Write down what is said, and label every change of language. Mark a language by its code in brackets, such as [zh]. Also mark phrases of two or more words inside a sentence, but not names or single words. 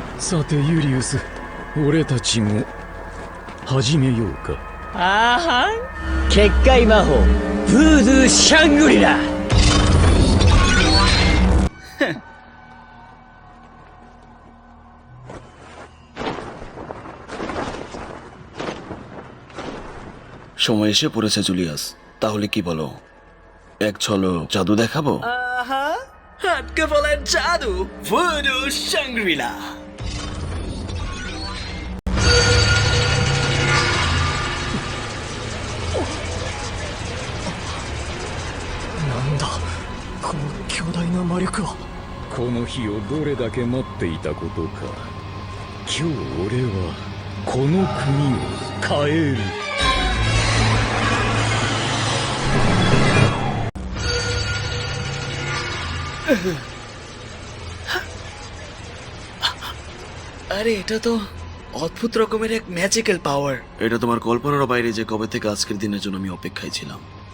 [ja] さてユリウス、俺たちも始めようか。あーはん、結界魔法ブードゥーシャングリラ。 [bn] সময় এসে পড়েছে জুলিয়াস, তাহলে কি বলো, এক ঝলক জাদু দেখাবো? আহা, হাতকে বলার জাদু ভুডু শাংগ্রিলা। [ja] なんだこの巨大な魔力は。この日をどれだけ待っていたことか。今日俺はこの国を変える。 [bn] আরে এটা তো অদ্ভুত রকমের এক [en] magical power. [bn] এটা তোমার কল্পনার বাইরে যে কবে থেকে আজকের দিনের জন্য আমি অপেক্ষায় ছিলাম।